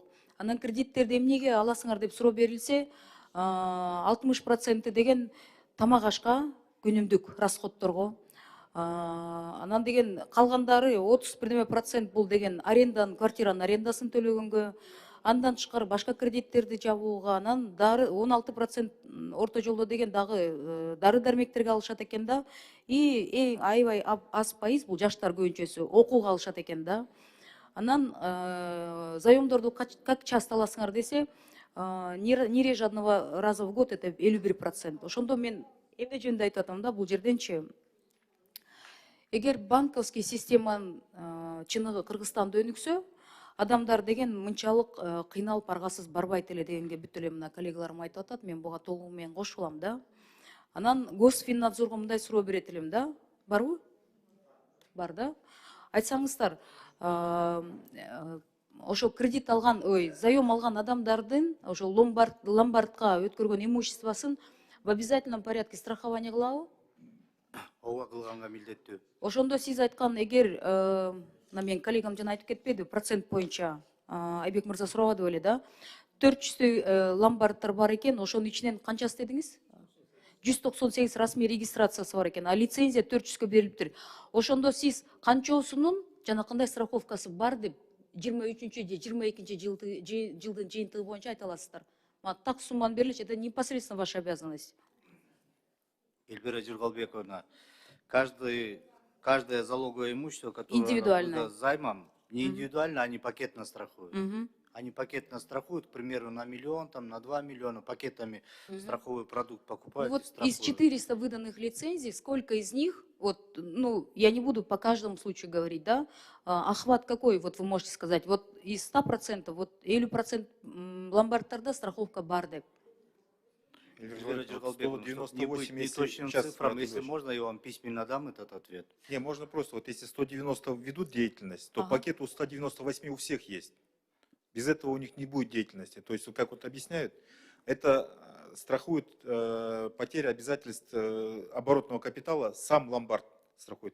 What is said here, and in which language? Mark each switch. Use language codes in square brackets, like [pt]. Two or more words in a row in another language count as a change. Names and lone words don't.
[ky] Анан кредиттерди эмнеге аласыңар деп суроо берилсе, 60% деген тамак ашка, күнүмдүк расходторго, анан деген калгандары 31% бул деген аренданын, квартиранын арендасын төлөгөнгө, андан тышкары башка кредиттерди жабууга, анан 16% орто жолдо деген дагы дары дармектерге алышат экен да, и эң аябай аз пайыз бул жаштар көбүнчөсү окууга алышат экен да. Анан заемдорду [ru] как часто [ky] аласыңар десе, [ru] не реже одного раза в год, это 51%. [ky] Ошондо мен эмне жөнүндө айтып атам да, бул жерденчи эгер банковский системанын чыныгы Кыргызстанда өнүксө, адамдар деген мынчалык кыйналып аргасыз барбайт эле дегенге бүт эле мына коллегаларым айтып атат, мен буга толугу менен кошулам да. Анан Госфиннадзорго мындай суроо берет элем да, барбы? Бар да. Айтсаңыздар, ошо кредит алган, заем алган адамдардын ошо ломбардка өткөргөн имуществосын [ru] в обязательном порядке страхование [ky] кылабы? Ооба, кылганга милдеттүү. Ошондо сиз айткан, эгер мен коллегам жана айтып кетпеди, процент боюнча Айбек мырза сурабады беле да, 400 ломбардтар бар экен, ошонун ичинен канчасы дедиңиз? 198 расмий регистрациясы бар экен, а лицензия 400-кө берилиптир. Ошондо сиз канчоосунун жана кандай страховкасы бар деп 23-22 жылдын жыйынтыгы боюнча айта аласыздар. Так сумманы бериличи, [ru] это непосредственно ваша обязанность. Эльвира Жургалбековна, каждое залоговое имущество, которое займом, не индивидуально, они пакетно страхуют. Они пакетно страхуют, к примеру, на миллион, там, на 2 миллиона пакетами страховой продукт покупают. Вот из 400 выданных лицензий, сколько из них, вот, ну, я не буду по каждому случаю говорить, да, охват какой, вот вы можете сказать, вот из 100%, вот 50% [ky] ломбардтарда страховка бар деп. [ru] Эльвира Жургалбековна, не быть неточным цифрам, если можно, я вам письменно дам этот ответ. Не, можно просто, вот если 190 ведут деятельность, то пакет у 198 у всех есть. Без этого у них не будет деятельности. То есть, как вот объясняют, это страхует потерю обязательств оборотного капитала, сам ломбард страхует.